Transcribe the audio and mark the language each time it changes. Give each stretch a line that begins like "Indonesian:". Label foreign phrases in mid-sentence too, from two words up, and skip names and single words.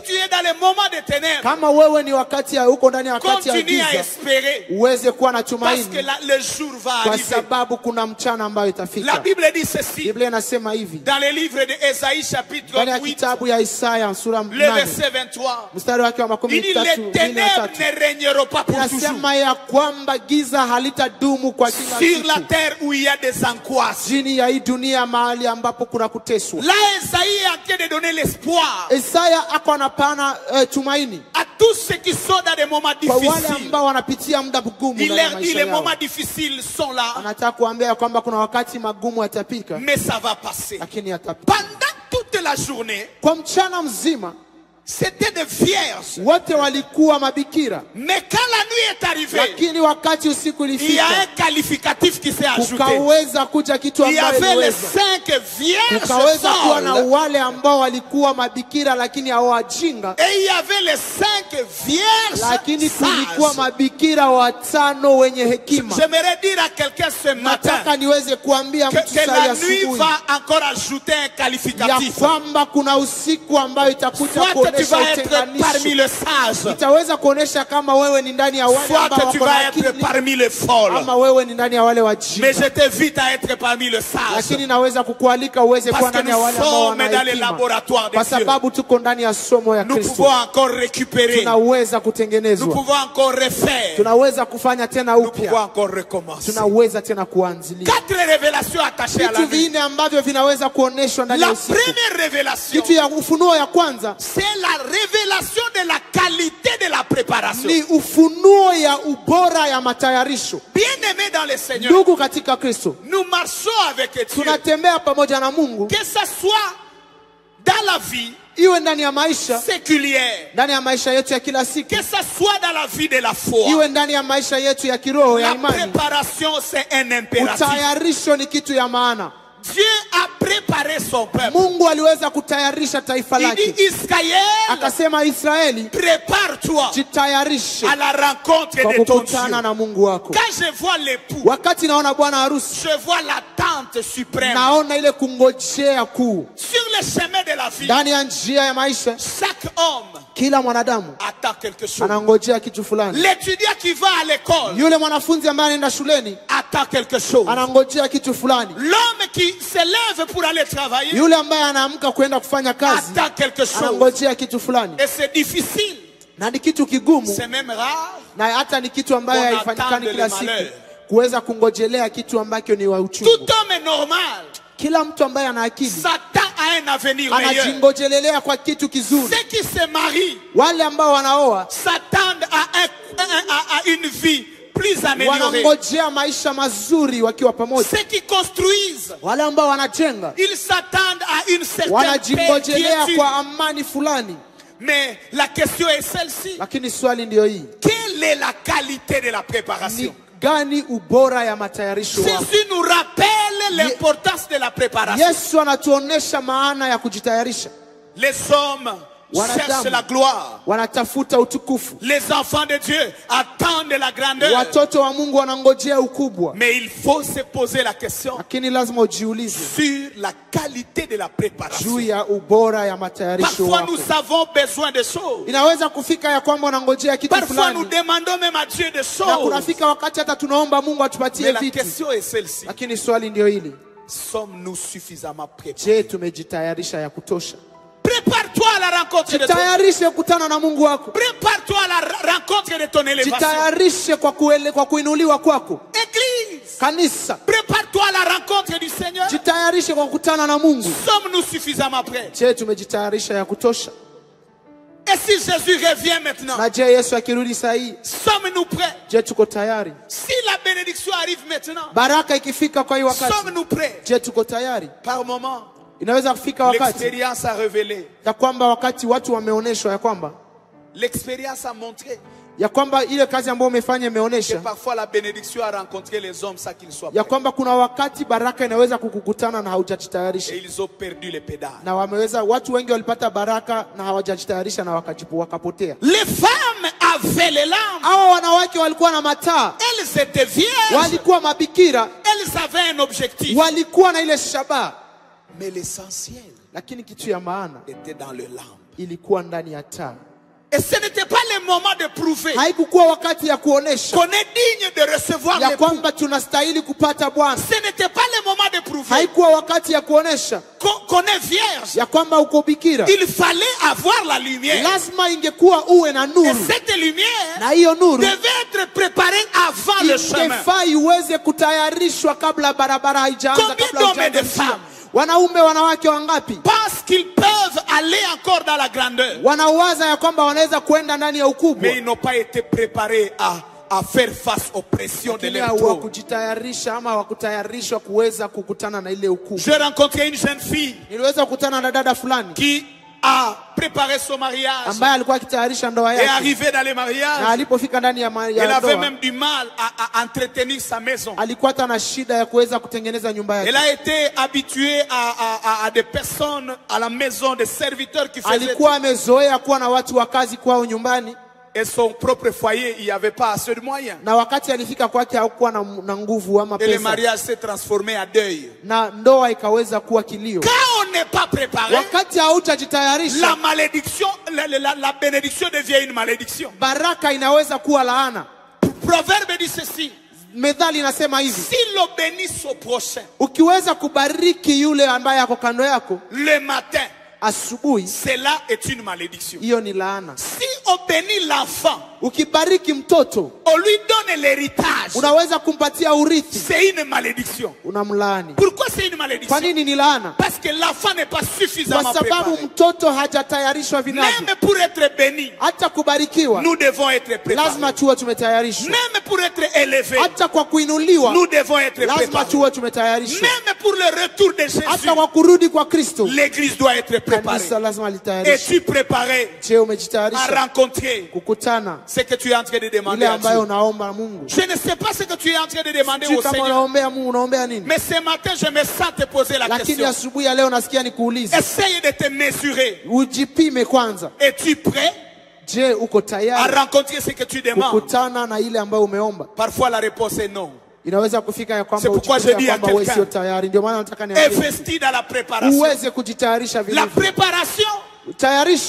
French: tu es dans le moment des ténèbres,
Swahili: Kama wewe ni wakati ya uko ndani ya wakati ya
French: continue à
Swahili: giza,
French: espérer
Swahili: uweze kuwa na
French: parce que
Swahili: tumaini,
French: le jour va
Swahili: kwa
French: arriver.
Swahili: sababu kuna mchana ambayo
French: La
Swahili: itafika.
French: Bible dit ceci
Swahili: Biblia inasema hivi
French: dans le livre de Ésaïe chapitre
Swahili: ndani ya 8, kitabu ya Isaya sura
French: le 8 verset 23.
Swahili: mstari wake wa
French: Il dit 13 les ténèbres ne régneront pas pour toujours
Swahili: inasema ya kwamba giza halitadumu kwa kila
French: sur la
Swahili: siku
French: terre où il y a des angoisses.
Swahili: chini ya hii dunia, mahali ambapo kuna kuteswa.
French: Là, Ésaïe est en train de donner l'espoir
Swahili: Isaya ako anapana tumaini
French: à tous ceux qui sont dans des moments
Swahili: kwa wale
French: difficiles.
Swahili: ambao wanapitia muda mgumu
French: Il
Swahili: ndani ya
French: leur dit
Swahili: maisha
French: les
Swahili: yao.
French: moments difficiles sont là,
Swahili: Anataka kuambia ya kwamba kuna wakati magumu yatapika,
French: mais ça va passer.
Swahili: lakini yatapita.
French: Pendant toute la journée,
Swahili: Kwa mchana mzima
French: c'était des vierges.
Swahili: wote walikuwa mabikira,
French: Mais quand la nuit est arrivée,
Swahili: lakini wakati usiku
French: il y a
Swahili: ilifika
French: un qualificatif qui s'est ajouté.
Swahili: kukaweza kuja kitu
French: Il y
Swahili: ambayo
French: avait les
Swahili: iliweza.
French: 5 vierges
Swahili: Kukaweza kuwa na
French: folles.
Swahili: wale ambao walikuwa mabikira lakini hawajinga,
French: Et il y avait les 5 vierges
Swahili: lakini kulikuwa
French: sages.
Swahili: mabikira 5 wenye hekima.
French: J'aimerais dire à quelqu'un ce matin
Swahili: Nataka niweze kuambia mtu
French: que
Swahili: saa
French: la
Swahili: ya
French: nuit
Swahili: asubuhi
French: va encore ajouter un
Swahili: ya
French: qualificatif.
Swahili: kwamba kuna usiku ambayo itakuja
French: Soit tu
Swahili: kuonesha
French: vas être parmi
Swahili: utenganisho.
French: les sages,
Swahili: Itaweza kuonesha kama wewe ni ndani ya wale
French: soit
Swahili: ambao
French: que tu
Swahili: wako na
French: vas être
Swahili: akili,
French: parmi les folles.
Swahili: ama wewe ni ndani ya wale
French: Mais
Swahili: wajinga.
French: je t'invite à être parmi les sages.
Swahili: Lakini naweza kukualika uweze kuwa
French: Parce que
Swahili: ndani ya
French: nous
Swahili: wale ambao
French: sommes
Swahili: wana
French: dans les
Swahili: hekima,
French: laboratoires
Swahili: kwa
French: de Dieu.
Swahili: sababu tuko ndani ya somo ya
French: Nous
Swahili: Kristo.
French: pouvons encore récupérer.
Swahili: Tunaweza
French: Nous
Swahili: kutengenezwa,
French: pouvons encore refaire.
Swahili: tunaweza kufanya tena
French: Nous pouvons
Swahili: upya,
French: encore recommencer.
Swahili: tunaweza tena kuanzilia.
French: 4 révélations attachées à la
Swahili: Vitu
French: vie.
Swahili: vinne ambavyo vinaweza kuoneshwa ndani ya
French: La
Swahili: usiku.
French: première révélation,
Swahili: Kitu ya ufunuo ya kwanza
French: c'est la révélation de la qualité de la préparation.
Swahili: ni ufunuo ya ubora ya matayarisho.
French: Bien-aimés dans le Seigneur,
Swahili: Ndugu katika Kristo,
French: nous marchons avec Dieu.
Swahili: tunatembea pamoja na Mungu,
French: Que ça soit dans la vie
Swahili: iwe ndani ya maisha,
French: séculière,
Swahili: ndani ya maisha yetu ya kila siku,
French: que ça soit dans la vie de la foi.
Swahili: iwe ndani ya maisha yetu ya kiroho ya
French: La
Swahili: imani.
French: préparation, c'est un impératif.
Swahili: Utayarisho ni kitu ya maana.
French: Dieu a préparé son peuple.
Swahili: Mungu aliweza kutayarisha taifa
French: Il dit,
Swahili: lake, Israël, akasema Israeli,
French: prépare-toi
Swahili: jitayarishe
French: à la rencontre
Swahili: kwa
French: de ton Dieu.
Swahili: kukutana na Mungu wako.
French: Quand je vois l'époux,
Swahili: Wakati naona bwana harusi,
French: je vois l'attente suprême.
Swahili: naona ile kungojea kuu
French: Sur le chemin de la vie,
Swahili: ndani ya njia ya maisha.
French: chaque homme
Swahili: Kila mwanadamu
French: attend quelque chose.
Swahili: anangojea kitu fulani.
French: L'étudiant qui va à l'école
Swahili: Yule mwanafunzi ambaye anaenda shuleni
French: attend quelque chose.
Swahili: anangojea kitu fulani.
French: L'homme qui se lève pour aller travailler
Swahili: Yule ambaye anaamka kwenda kufanya kazi
French: attend quelque chose.
Swahili: anangojea kitu fulani,
French: Et c'est difficile,
Swahili: na ni kitu kigumu,
French: c'est même rare
Swahili: na hata ni kitu ambayo
French: On
Swahili: haifanyikani
French: attend
Swahili: kila
French: le
Swahili: siku,
French: malheur.
Swahili: kuweza kungojelea kitu ambacho ni wa uchungu.
French: Tout homme normal
Swahili: Kila mtu ambaye ana akili
French: s'attend à un avenir meilleur.
Swahili: anajingojelelea kwa kitu kizuri.
French: Ceux qui se marient
Swahili: Wale ambao wanaoa
French: s'attendent à une vie plus améliorée.
Swahili: wanangojea maisha mazuri wakiwa pamoja.
French: Ceux qui construisent,
Swahili: Wale ambao wanajenga
French: ils s'attendent à une certaine paix,
Swahili: wanajingojelea
French: quiétude.
Swahili: kwa amani fulani.
French: Mais la question est celle-ci.
Swahili: Lakini swali ndiyo hii,
French: Quelle est la qualité de la
Swahili: ni
French: préparation?
Swahili: gani ubora ya matayarisho wako?
French: Jésus nous rappelle l'importance de la préparation.
Swahili: Yesu anatuonesha maana ya kujitayarisha.
French: Les hommes cherchent la gloire.
Swahili: Wanatafuta utukufu.
French: Les enfants de Dieu attendent la grandeur.
Swahili: Watoto wa Mungu wanangojea ukubwa.
French: Mais il faut se poser la question
Swahili: Lakini lazima ujiulize
French: sur la qualité de la préparation.
Swahili: juu ya ubora ya matayarisho
French: Parfois
Swahili: wako.
French: nous avons besoin de choses.
Swahili: Inaweza kufika ya kwamba unangojea kitu
French: Parfois nous
Swahili: fulani,
French: demandons même à Dieu des
Swahili: na
French: choses.
Swahili: kunafika wakati hata tunaomba Mungu
French: Mais
Swahili: atupatie
French: la
Swahili: vitu.
French: question est celle-ci.
Swahili: Lakini swali ndio hili,
French: Sommes-nous suffisamment préparés?
Swahili: je, tumejitayarisha ya kutosha?
French: Prépare-toi à la rencontre de ton
Swahili: Jitayarishe kukutana na Mungu wako.
French: Prépare-toi à la rencontre de ton élévation.
Swahili: Jitayarishe kwa kuinuliwa kwako.
French: Église,
Swahili: Kanisa,
French: prépare-toi à la rencontre du Seigneur.
Swahili: jitayarishe kwa kukutana na Mungu.
French: Sommes-nous suffisamment prêts?
Swahili: Je, tumejitayarisha ya kutosha?
French: Et si Jésus revient maintenant,
Swahili: Na je, Yesu akirudi saa hii,
French: sommes-nous prêts?
Swahili: je, tuko tayari?
French: Si la bénédiction arrive maintenant,
Swahili: Baraka ikifika kwa hii wakati,
French: sommes-nous prêts?
Swahili: je, tuko tayari?
French: Par moment,
Swahili: Inaweza kufika wakati
French: l'expérience a révélé,
Swahili: ya kwamba wakati watu wameonyeshwa
French: l'expérience a montré
Swahili: ya kwamba ile kazi ambayo umefanya
French: que
Swahili: imeonyesha
French: parfois la bénédiction a rencontré les hommes sans qu'ils soient
Swahili: ya
French: prêts.
Swahili: kwamba kuna wakati baraka inaweza kukukutana na haujajitayarisha,
French: Et ils ont perdu les pédales.
Swahili: na watu wengi walipata baraka na hawajajitayarisha na wakapotea.
French: Les femmes avaient les lampes.
Swahili: Hao wanawake walikuwa na mataa,
French: Elles étaient vierges.
Swahili: walikuwa mabikira,
French: Elles avaient un objectif.
Swahili: walikuwa na ile shabaha,
French: Mais l'essentiel
Swahili: lakini kitu ya maana
French: était dans le lampe.
Swahili: ilikuwa ndani ya taa.
French: Et ce n'était pas le moment de prouver
Swahili: Haikukuwa wakati ya kuonesha
French: qu'on est digne de recevoir
Swahili: ya
French: l'époux.
Swahili: kwamba tunastahili kupata Bwana.
French: Ce n'était pas le moment de prouver
Swahili: Haikuwa wakati ya kuonesha
French: qu'on est vierge.
Swahili: ya kwamba uko bikira.
French: Il fallait avoir la lumière.
Swahili: Lazima ingekuwa uwe na
French: Et
Swahili: nuru,
French: cette lumière
Swahili: na hiyo nuru
French: devait être préparée avant le chemin.
Swahili: ingefaa iweze kutayarishwa kabla barabara haijaanza,
French: Combien
Swahili: kabla
French: d'hommes et
Swahili: hujaanza
French: de
Swahili: njia.
French: femmes
Swahili: Wanaume wanawake wangapi
French: pensent qu'ils peuvent aller encore dans la grandeur,
Swahili: wanawaza ya kwamba wanaweza kwenda ndani ya ukubwa,
French: mais ils n'ont pas été préparés à faire face aux pressions de
Swahili: lakini
French: leur trône.
Swahili: hawakujitayarisha ama hawakutayarishwa kuweza kukutana na ile ukubwa.
French: J'ai rencontré une jeune fille
Swahili: Niliweza kukutana na dada fulani
French: qui a préparé son mariage
Swahili: ambaye alikuwa akitayarisha ndoa
French: et
Swahili: yake,
French: arrivé dans les
Swahili: na
French: mariages,
Swahili: alipofika ndani ya
French: elle avait
Swahili: ndoa
French: même du mal à entretenir sa maison.
Swahili: alikuwa hata na shida ya kuweza kutengeneza nyumba yake.
French: Elle a été habituée à des personnes à la maison, des serviteurs qui faisaient
Swahili: Alikuwa amezoea kuwa na watu wa kazi kwao nyumbani,
French: et son propre foyer, il n'y avait pas assez de moyens.
Swahili: na wakati alifika kwake hakuwa na nguvu ama
French: Et le
Swahili: pesa,
French: mariage s'est transformé à deuil.
Swahili: na ndoa ikaweza kuwa kilio.
French: Quand on n'est pas préparé,
Swahili: wakati haujajitayarisha,
French: la malédiction, la bénédiction devient une malédiction.
Swahili: baraka inaweza kuwa laana.
French: Proverbe dit ceci.
Swahili: Methali inasema hivi,
French: Si l'on bénit son prochain
Swahili: ukiweza kubariki yule ambaye ako kando yako
French: le matin,
Swahili: asubuhi,
French: cela est une malédiction.
Swahili: hiyo ni laana.
French: Si on bénit l'enfant,
Swahili: Ukibariki mtoto,
French: on lui donne l'héritage,
Swahili: unaweza kumpatia urithi,
French: c'est une malédiction.
Swahili: unamlaani.
French: Pourquoi c'est une
Swahili: Kwa
French: malédiction?
Swahili: nini ni laana?
French: Parce que l'enfant n'est pas
Swahili: Kwa
French: suffisamment
Swahili: sababu
French: préparé.
Swahili: mtoto hajatayarishwa vinavyo.
French: Même pour être béni,
Swahili: Hata kubarikiwa
French: nous devons être
Swahili: lazima
French: préparés.
Swahili: tuwe tumetayarishwa.
French: Même pour être élevés,
Swahili: Hata kwa kuinuliwa
French: nous devons être
Swahili: lazima
French: préparés.
Swahili: tuwe tumetayarishwa.
French: Même pour le retour de Jésus,
Swahili: Hata kwa kurudi kwa Kristo,
French: l'église doit être préparée.
Swahili: kanisa lazima litayarishwe.
French: Es-tu préparé
Swahili: Je,
French: à
Swahili: umejitayarisha
French: rencontrer
Swahili: kukutana
French: ce que tu es en train de demander
Swahili: ile
French: à
Swahili: ambayo
French: Dieu?
Swahili: unaomba Mungu?
French: Je ne sais pas ce que tu es en train de demander
Swahili: Sijui
French: au
Swahili: kama
French: Seigneur,
Swahili: unaombea Mungu, unaombea nini?
French: mais ce matin, je me sens te poser la
Swahili: Lakini
French: question.
Swahili: asubuhi ya leo nasikia nikuulize,
French: Essaye de te mesurer.
Swahili: ujipime kwanza.
French: Es-tu prêt
Swahili: Je, uko
French: à
Swahili: tayari
French: rencontrer ce que tu demandes?
Swahili: kukutana na ile ambayo umeomba?
French: Parfois, la réponse est non.
Swahili: Inaweza kufika ya kwamba
French: C'est pourquoi
Swahili: ujikute
French: je dis
Swahili: ya
French: à
Swahili: kwamba wewe
French: quelqu'un,
Swahili: sio tayari. Ndio maana nataka
French: Et
Swahili: niambie
French: investi dans la préparation.
Swahili: uweze kujitayarisha
French: La
Swahili: vilivyo.
French: préparation
Swahili: Tayarisho